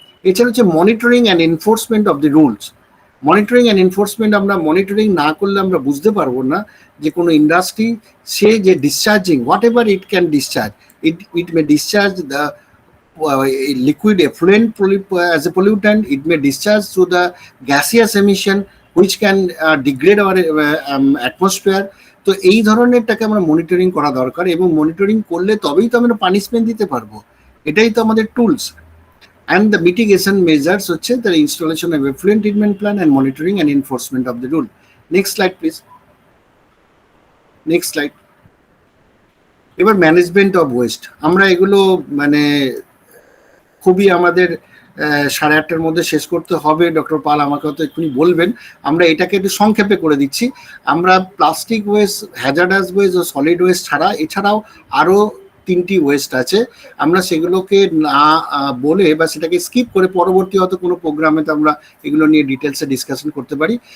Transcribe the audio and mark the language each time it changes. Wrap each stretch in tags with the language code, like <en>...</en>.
<bn>এছাড়া হচ্ছে</bn> <en>Monitoring and enforcement of the rules. Monitoring and enforcement</en> <bn>আমরা মনিটরিং না করলে আমরা বুঝতে পারবো না যে কোনো ইন্ডাস্ট্রি সে যে</bn> <en>Discharging whatever it can discharge, it may discharge the liquid effluent as a pollutant, it may discharge through the gaseous emission which can degrade our atmosphere.</en> <bn>তো এই ধরনেরটাকে আমরা মনিটরিং করা দরকার, এবং মনিটরিং করলে তবেই তো আমরা পানিশমেন্ট দিতে পারবো, এটাই তো আমাদের tools.</bn> <en>And the mitigation measures হচ্ছে the installation of effluent treatment plan and monitoring and enforcement of the rule. Next slide please. Next slide.</en> <bn>এবার ম্যানেজমেন্ট অফ ওয়েস্ট, আমরা এগুলো মানে খুবই আমাদের 8:30টার মধ্যে শেষ করতে হবে। ডক্টর পাল আমাকে তো এক্ষুনি বলবেন, আমরা এটাকে একটু সংক্ষেপে করে দিচ্ছি। আমরা প্লাস্টিক ওয়েস্ট, হ্যাজার্ডাস ওয়েস্ট ও সলিড ওয়েস্ট এছাড়াও আরও 3টি ওয়েস্ট আছে, আমরা সেগুলোকে না বলে বা সেটাকে স্কিপ করে পরবর্তী হয়তো কোনো প্রোগ্রামে তো আমরা এগুলো নিয়ে ডিটেলসে ডিসকাশন করতে পারি।</bn>